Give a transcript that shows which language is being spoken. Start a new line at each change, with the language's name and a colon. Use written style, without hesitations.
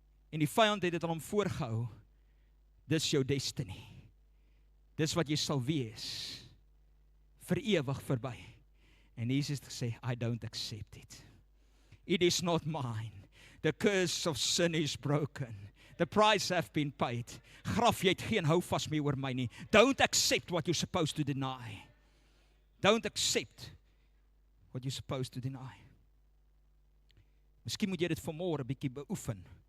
Afrikaans: En die vyand het dit aan hom voorgehou. Dis jou destiny. Dis wat jy sal wees vir ewig verby. En Jesus het gesê,
English: I don't accept it. It is not mine. The curse of sin is broken. The price have been paid.
Afrikaans: Graf, jy het geen houvas meer oor my nie.
English: Don't accept what you're supposed to deny. Don't accept what you're supposed to deny.
Afrikaans: Miskien moet jy dit vanmôre bietjie beoefen.